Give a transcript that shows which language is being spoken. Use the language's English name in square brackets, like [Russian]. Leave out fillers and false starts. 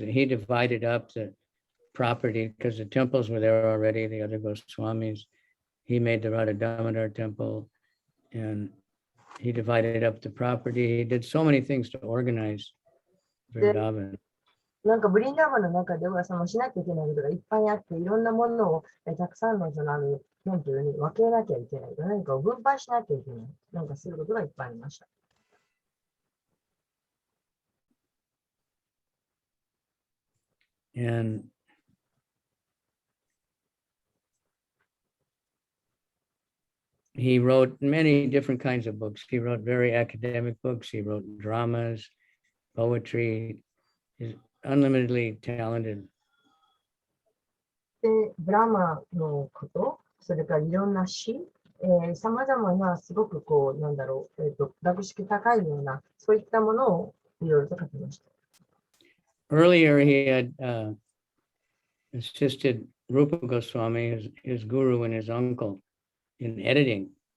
[English] He divided up the property because the temples were there already, the other Goswamis. He made the Radha Damodar temple and he divided up the property. He did so many things to organize Vrindavan. [Japanese] なんかブリンダーバンの中ではしなきゃいけないことがいっぱいあって、いろんなものをたくさんのテンプルに分けなきゃいけない。何かを分配しなきゃいけない。なんかすることがいっぱいありました。 [English] And he wrote many different kinds of books. He wrote very academic books. He wrote dramas, poetry. He's unlimitedly talented. [Japanese] で、ドラマのこと、それからいろんな詩、さまざまなすごく学識高いような、そういったものをいろいろと書きました。 [English] Earlier, he had assisted Rupa Goswami, his guru and his uncle, in editing.